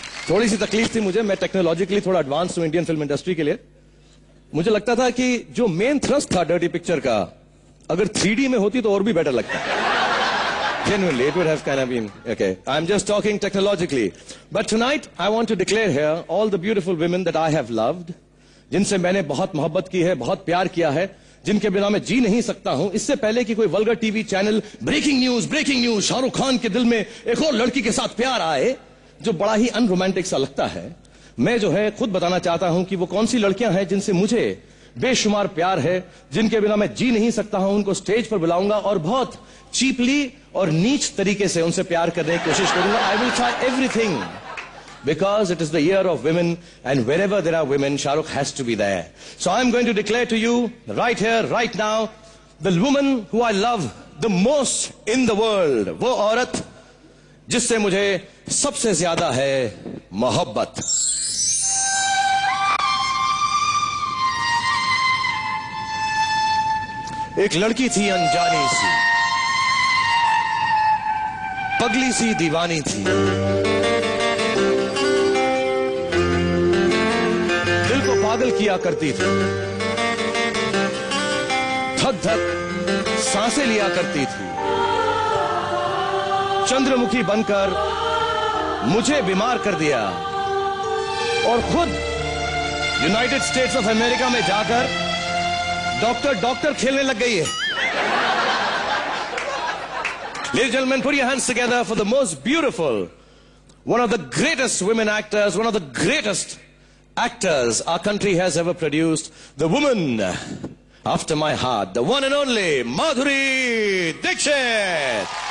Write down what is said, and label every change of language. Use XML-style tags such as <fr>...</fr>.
<hi>थोड़ी सी तकलीफ थी मुझे. मैं टेक्नोलॉजिकली थोड़ा एडवांस हूं इंडियन फिल्म इंडस्ट्री के लिए. मुझे लगता था कि जो मेन थ्रस्ट था डर्टी पिक्चर का, अगर 3D में होती तो और भी बेटर लगता.</hi> <en>Genuinely, it would have kind of been okay. I'm just talking technologically. But tonight, I want to declare here all the beautiful women that I have loved,</en> <hi>जिनसे मैंने बहुत मोहब्बत की है, बहुत प्यार किया है, जिनके बिना मैं जी नहीं सकता हूं. इससे पहले कि कोई vulgar TV channel breaking news Shahrukh Khan के दिल में एक और लड़की के साथ प्यार आए, जो बड़ा ही अनरोमांटिक सा लगता है, मैं जो है खुद बताना चाहता हूं कि वो कौन सी लड़कियां हैं जिनसे मुझे बेशुमार प्यार है, जिनके बिना मैं जी नहीं सकता हूं. उनको स्टेज पर बुलाऊंगा और बहुत चीपली और नीच तरीके से उनसे प्यार करने की कोशिश करूंगा.</hi> <en>I will try everything. Because it is the year of women, and wherever there are women, Shah Rukh has to be there. So I'm going to declare to you, right here, right now, the woman who I love the most in the world.</en> <hi>वो औरत जिससे मुझे सबसे ज्यादा है मोहब्बत. एक लड़की थी अनजानी सी, पगली सी दीवानी थी, पागल किया करती थी, धक धक सांसें लिया करती थी. चंद्रमुखी बनकर मुझे बीमार कर दिया और खुद यूनाइटेड स्टेट्स ऑफ अमेरिका में जाकर डॉक्टर खेलने लग गई है.</hi> <en>Ladies and gentlemen, put your hands together for the most beautiful, one of the greatest women actors, one of the greatest actors our country has ever produced, the woman after my heart, the one and only Madhuri Dixit.</en>